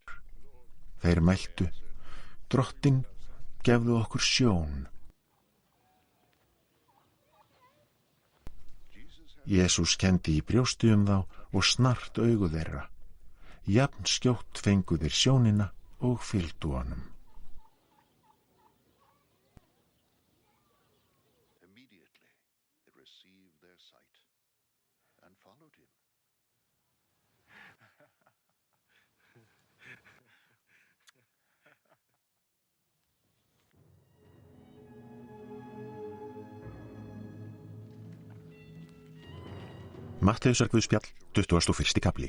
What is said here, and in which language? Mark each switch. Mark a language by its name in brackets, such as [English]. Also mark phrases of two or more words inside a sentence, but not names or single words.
[Icelandic] Þeir mæltu: Drottinn, gefðu okkur sjón. Jesús kenndi í brjósti þá og snart augu þeirra. Jafn skjótt fengu þeir sjónina og fylgdu honum. [English] Immediately they received their sight and followed him. [Icelandic] Matteusarguðspjall, 21. kapli.